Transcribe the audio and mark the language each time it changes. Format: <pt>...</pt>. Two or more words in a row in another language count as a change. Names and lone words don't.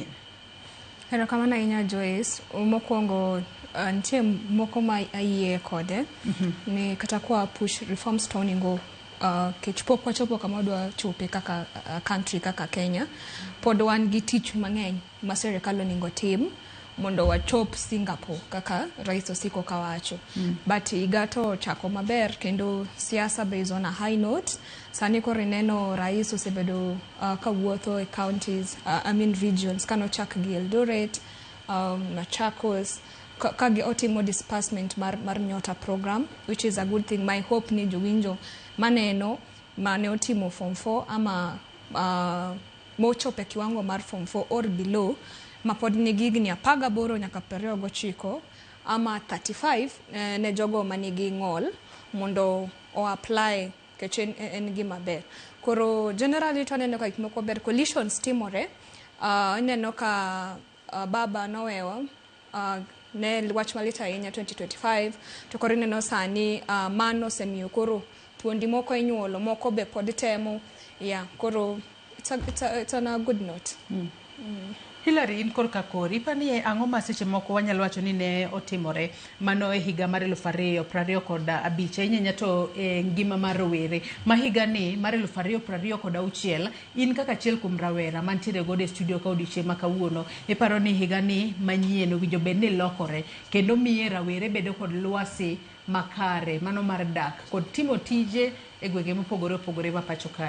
<luo>Erokamano ahinya Joyce. Mokwongo nitie moko ma ayie kode ni kata kwa</luo> <en>push reforms</en> <luo>to onego chopo kama wadwa chope kaka country kaka Kenya, pod wan gi tich mang'eny ma sirkal onego tim mondo wachop Singapore kaka rais osiko kawacho. But higa to chako maber kendo siasa</luo> <en>based on a high note.</en> <luo>Sani koro ineno rais osebedo kawuotho e counties, regions, kanochak gi Eldoret, Machakos, kagi otimo disbursement mar Nyota program,</luo> <en>which is a good thing. My hope</en> <luo>ni jowinjo maneno mane otimo form 4 ama mochope kiwango mar form 4</luo> <en>or below</en> <luo>mapod nigi higni 18 nyaka 29 ama 35 ne jogo manigi ng'ol mondo o apply kech en gima ber. Koro generally to aneno ka gimoko ber, coalitions timore. Ineno ka baba nowewa ne wach malita ahinya 2025 to koro ineno sani mano semiyo koro thuondi moko inyuolo, moko be pod temo.</luo> <en>Koro it's on a good note.</en> <luo>Hilary, in korka kori, pani ang'o ma seche moko wanyalo wacho ni ne otimore mano e higa mar 2025 inyanya to ngima mar rowere ma higa ni mar 2026 in kaka achiel kuom rawera mantiere gode studio ka odiochieng' ma kawuono iparo ni higa ni manyien owinjo bed ni lokore kendo miye rawere bedo kod lwasi makare mano mar dak kod timo tije e gwenge mopogore opogore ma pacho kae.</luo>